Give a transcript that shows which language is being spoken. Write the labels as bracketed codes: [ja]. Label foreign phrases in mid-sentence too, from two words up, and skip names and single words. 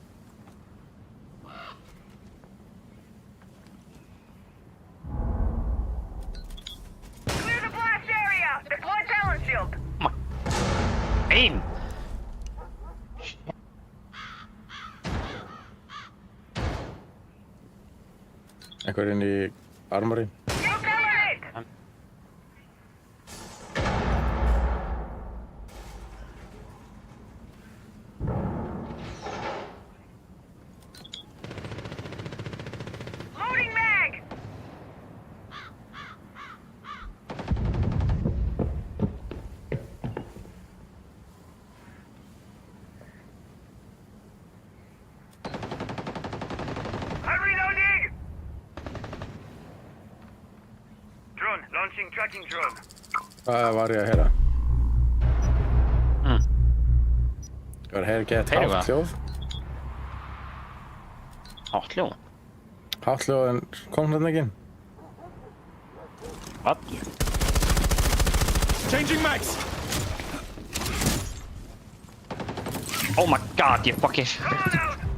[en] Clear the blast area! Deploy talent shield! Aim! [is] Einhver inn í armory. [en] Go telenate! Loading mag! I'm reloading. Drone launching tracking drone. [is] Hvað var ég að heyra? Mm. Ég var að heyra gett Heyra hátt hvað? hljóð. Hátt hljóð. Hátt hljóð en kom þarna ekki? [en] What? Changing mags! Oh my god, you fucking... Drone out.